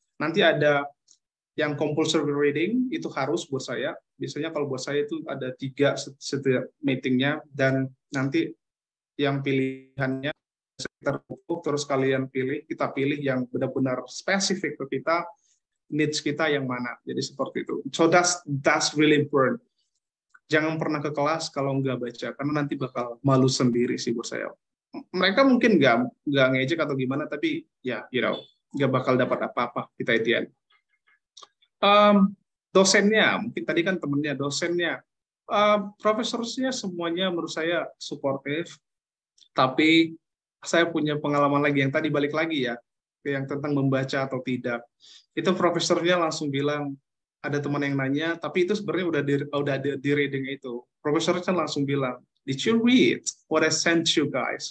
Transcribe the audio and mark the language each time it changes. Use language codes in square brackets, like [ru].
[id] Nanti ada yang compulsory reading itu harus buat saya. Biasanya kalau buat saya itu ada 3 setiap meetingnya dan nanti yang pilihannya tertutup terus kalian kita pilih yang benar-benar spesifik ke kita, needs kita yang mana. Jadi seperti itu. [en] So that's really important. [id] Jangan pernah ke kelas kalau nggak baca karena nanti bakal malu sendiri sih buat saya. Mereka mungkin nggak ngejek atau gimana tapi ya nggak bakal dapat apa-apa kita etian. Dosennya, mungkin tadi kan temennya, dosennya, profesornya semuanya menurut saya suportif, tapi saya punya pengalaman lagi yang tadi balik lagi ya, yang tentang membaca atau tidak. Itu profesornya langsung bilang, ada teman yang nanya, tapi itu sebenarnya udah di reading itu. Profesornya langsung bilang, [en] did you read what I sent you guys?